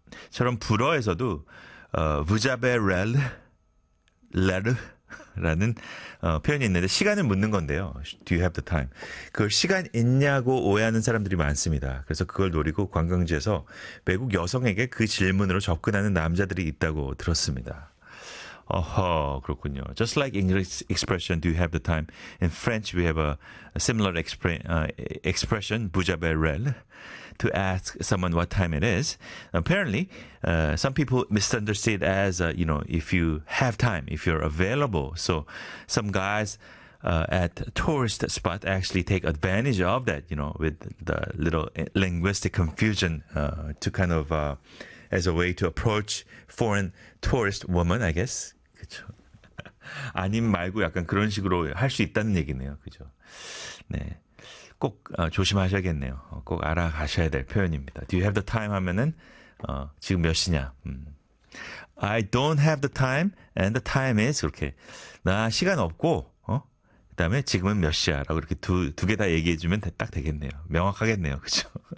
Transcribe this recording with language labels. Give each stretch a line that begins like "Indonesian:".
Korean: 처럼 불어에서도
French: Vous avez le?
Korean: 라는 표현이 있는데 시간을 묻는 건데요.
English: Do you have the time?
Korean: 그걸 시간 있냐고 오해하는 사람들이 많습니다. 그래서 그걸 노리고 관광지에서 외국 여성에게 그 질문으로 접근하는 남자들이 있다고 들었습니다. 어허, 그렇군요.
English: Just like English expression, do you have the time? In French, we have a similar expression,
French: "Vous avez le?"
English: to ask someone what time it is. Apparently, some people misunderstand as, if you have time, if you're available. So, some guys at tourist spot actually take advantage of that, with the little linguistic confusion to kind of as a way to approach foreign tourist woman, I guess.
Korean: 그렇죠. 아님 말고 약간 그런 식으로 할수 있다는 얘기네요. 그죠? 네. 꼭 조심하셔야겠네요. 꼭 알아가셔야 될 표현입니다.
English: Do you have the time?
Korean: 하면은 지금 몇 시냐?
English: I don't have the time and the time is
Korean: 그렇게 나 시간 없고 그다음에 지금은 몇 시야라고 이렇게 두개다 얘기해 주면 딱 되겠네요. 명확하겠네요. 그죠?